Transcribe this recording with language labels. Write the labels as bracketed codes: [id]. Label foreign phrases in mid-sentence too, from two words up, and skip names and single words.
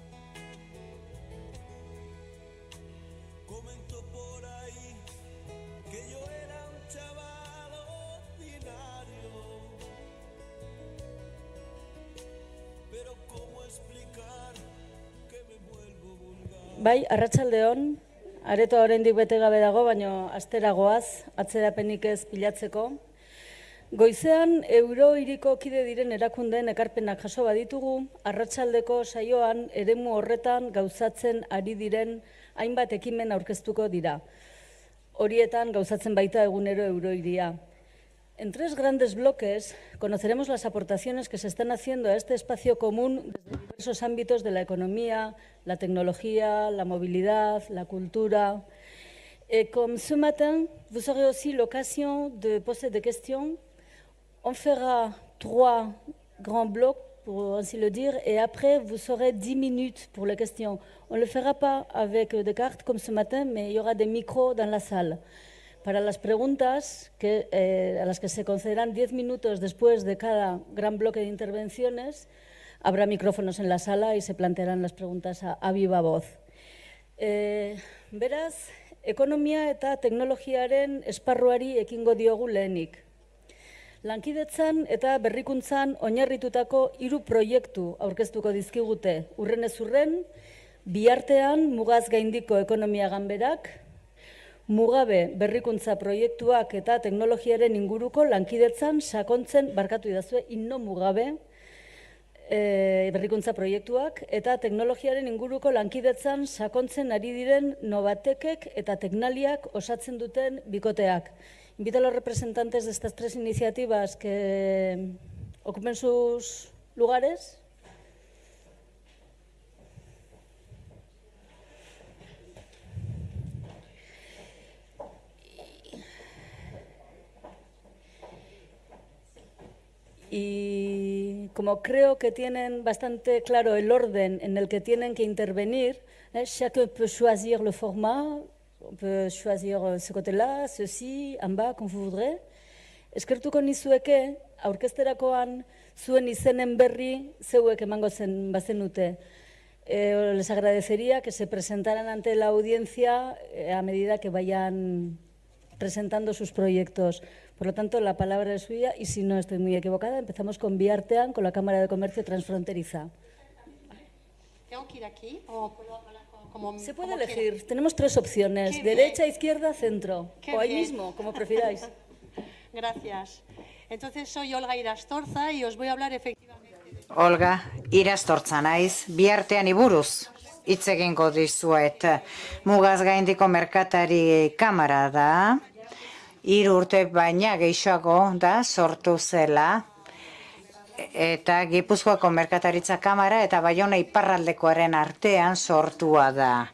[es] Comentó por ahí que yo era un chaval ordinario, pero ¿cómo explicar que me vuelvo vulgar? [eu] Bai, arratsaldeon, aretoa oraindik bete gabe dago, baina astera goaz, atzerapenik ez pilatzeko. Goizean, euro hiriko kide diren erakundeen ekarpenak jaso baditugu, arratsaldeko saioan eremu horretan gauzatzen ari diren hainbat ekimen aurkeztuko dira. Horietan gauzatzen baita egunero eurohiria. [es] En 3 grandes bloques conoceremos las aportaciones que se están haciendo a este espacio común desde diversos ámbitos de la economía, la tecnología, la movilidad, la cultura. [fr] Et comme ce matin, vous aurez aussi l'occasion de poser des questions. On fera 3 grands blocs, pour ainsi le dire, et après, vous aurez 10 minutes pour les questions. On ne le fera pas avec des cartes comme ce matin, mais il y aura des micros dans la salle. [es] Para las preguntas, a las que se concederán 10 minutos después de cada gran bloque de intervenciones, habrá micrófonos en la sala y se plantearán las preguntas a viva voz. [eu] Beraz, ekonomia eta teknologiaren esparruari ekingo diogu lehenik. Lankidetzan eta berrikuntzan oinarritutako 3 proiektu aurkeztuko dizkigute. Urrenez urren, biartean mugaz gaindiko ekonomia ganberak, mugabe berrikuntza proiektuak eta teknologiaren inguruko lankidetzan sakontzen, barkatu idazue, inno mugabe berrikuntza proiektuak eta teknologiaren inguruko lankidetzan sakontzen ari diren Novatekek eta Teknaliak osatzen duten bikoteak. [es] Invito a los representantes de estas 3 iniciativas que ocupen sus lugares. Y como creo que tienen bastante claro el orden en el que tienen que intervenir, [fr] chacun peut choisir le format, on peut choisir ce côté-là, ceci, en bas, comme vous voudrez. [eu] Eskertuko nizueke, aurkezterakoan zuen izenen berri zeuek emango zen bazenute. [es] Les agradecería que se presentaran ante la audiencia a medida que vayan presentando sus proyectos. Por lo tanto, la palabra es suya y si no estoy muy equivocada, empezamos con Biartean, con la Cámara de Comercio Transfronteriza. ¿Tengo que ir aquí o puedo hablar como Se puede como elegir, quiera? tenemos 3 opciones, Qué derecha, bien. izquierda, centro, Qué o ahí bien. mismo, como prefiráis. Gracias. Entonces, soy Olga Irastorza y os voy a hablar efectivamente de... Olga, [eu] Irastortza naiz, Biarteani buruz hitz egingo dizuet. Mugaz gaindiko merkatari kamara da, 3 urte baina gehiago da sortu zela, eta Gipuzkoako merkataritza kamara eta Baiona iparraldekoaren artean sortua da.